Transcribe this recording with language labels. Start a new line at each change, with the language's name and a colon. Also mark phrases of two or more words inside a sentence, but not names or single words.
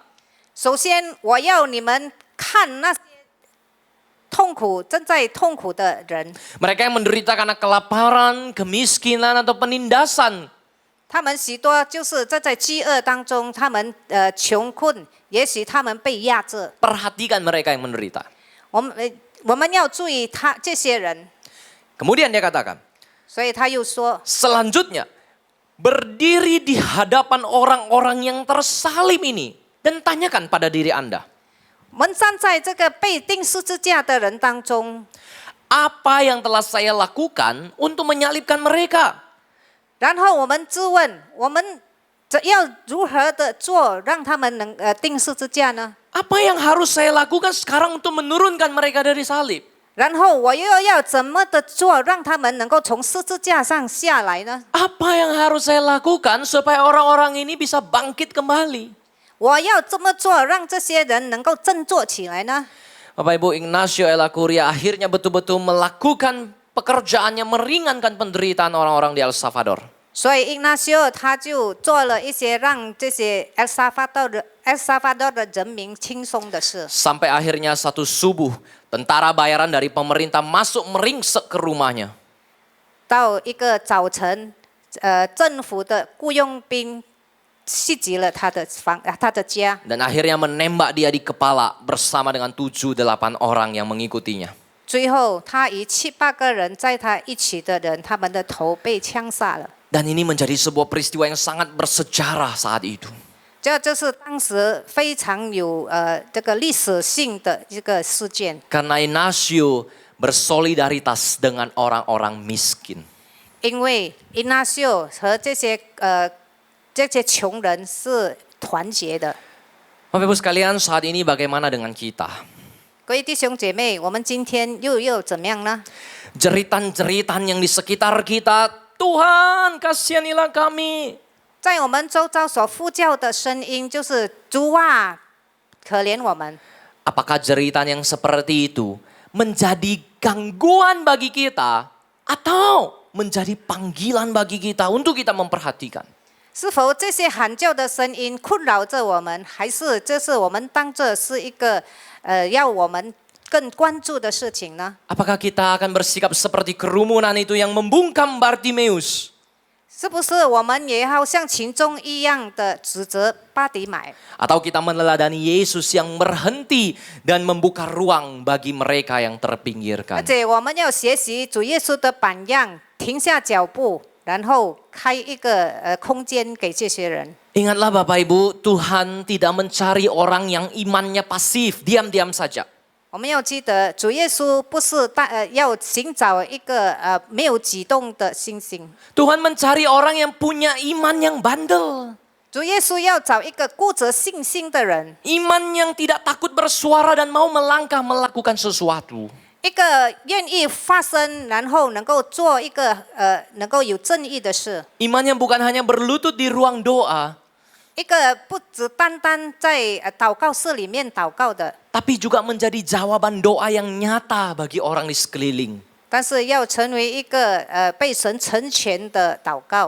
Chinese: 首先，我要你们看那些正在痛苦的人，
Indonesian: Mereka yang menderita karena kelaparan, kemiskinan, atau penindasan.
Chinese: 他们许多就是在饥饿当中，他们穷困，也许他们被压制。
Indonesian: Perhatikan mereka yang menderita.
Chinese: 我们要注意这些人，
Indonesian: Kemudian dia katakan,
Chinese: 所以他又说，
Indonesian: selanjutnya, berdiri di hadapan orang-orang yang tersalib ini dan tanyakan pada diri Anda,
Chinese: 我们站在这个被钉十字架的人当中，
Indonesian: apa yang telah saya lakukan untuk menyalibkan mereka?
Chinese: 然后我们质问，我们要如何的做，让他们能钉十字架呢？
Indonesian: Apa yang harus saya lakukan sekarang untuk menurunkan mereka dari salib?
Chinese: 然后我又要怎么的做，让他们能够从十字架上下来呢？
Indonesian: Apa yang harus saya lakukan supaya orang-orang ini bisa bangkit kembali?
Chinese: 我要这么做，让这些人能够振作起来呢？
Indonesian: Bapak Ibu, Ignacio Ellacuría akhirnya betul-betul melakukan pekerjaannya meringankan penderitaan orang-orang di El Salvador.
Chinese: 所以 Ignacio 他就做了一些让这些 El Salvador 的人民轻松的事。
Indonesian: Sampai akhirnya satu subuh, tentara bayaran dari pemerintah masuk meringsek ke rumahnya.
Chinese: 到一个早晨，政府的雇佣兵袭击了他的家，
Indonesian: Dan akhirnya menembak dia di kepala bersama dengan 7-8 orang yang mengikutinya.
Chinese: 最后他与7-8个人在他一起的人，他们的头被枪杀了。
Indonesian: Dan ini menjadi sebuah peristiwa yang sangat bersejarah saat itu.
Chinese: 这就是当时非常有这个历史性的一个事件。
Indonesian: Karena Ignacio bersolidaritas dengan orang-orang miskin.
Chinese: 因为 Ignacio 和这些穷人是团结的。
Indonesian: Bapak Ibu sekalian, saat ini bagaimana dengan kita?
Chinese: 各位弟兄姐妹，我们今天又怎么样呢？
Indonesian: Jeritan-jeritan yang di sekitar kita, Tuhan kasihanilah kami.
Chinese: 在我们周遭所呼叫的声音就是主啊，可怜我们。
Indonesian: Apakah jeritan yang seperti itu menjadi gangguan bagi kita atau menjadi panggilan bagi kita untuk kita memperhatikan?
Chinese: 是否这些喊叫的声音困扰着我们，还是这是我们当作是一个要我们更关注的事情呢？
Indonesian: Apakah kita akan bersikap seperti kerumunan itu yang membungkam Bartimeus?
Chinese: 是不是我们也要像群众一样的指责巴迪买？
Indonesian: Atau kita meneladani Yesus yang berhenti dan membuka ruang bagi mereka yang
Chinese: 而
Indonesian: terpinggirkan?
Chinese: 且我们要学习主耶稣的榜样，停下脚步，然后开一个空间给这些人。
Indonesian: Ingatlah Bapak Ibu, Tuhan tidak mencari orang yang imannya pasif, diam-diam saja.
Chinese: 我们要记得，主耶稣不是要寻找一个没有举动的星星，
Indonesian: Tuhan mencari orang yang punya iman yang bandel.
Chinese: 主耶稣要找一个固着信心的人，
Indonesian: Iman yang tidak takut bersuara dan mau melangkah melakukan sesuatu.
Chinese: 一个愿意发声，然后能够做一个能够有正义的事，
Indonesian: Iman yang bukan hanya berlutut di ruang doa,
Chinese: 一个不只单单在祷告室里面祷告的，
Indonesian: tapi juga menjadi jawaban doa yang nyata bagi orang di sekeliling.
Chinese: 但是要成为一个被神成全的祷告。